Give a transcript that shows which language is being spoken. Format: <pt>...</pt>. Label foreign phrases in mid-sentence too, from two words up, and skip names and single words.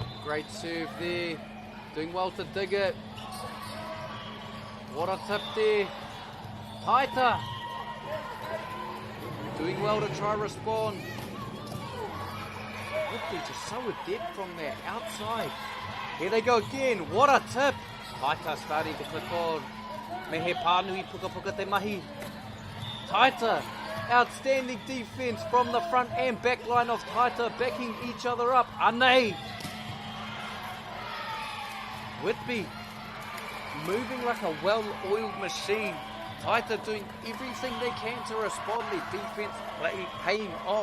<en>Great serve there. Doing well to dig it. What a tip there. Taita. Doing well to try respond. Whitby just so adept from there outside. Here they go again. What a tip. Taita starting to click on.</en> <mi>Mehe pānui puka puka te mahi.</mi> <en>Taita. Outstanding defense from the front and back line of Taita, backing each other up. Anei. Whitby moving like a well-oiled machine. Taita doing everything they can to respond. Their defense paying off.</en>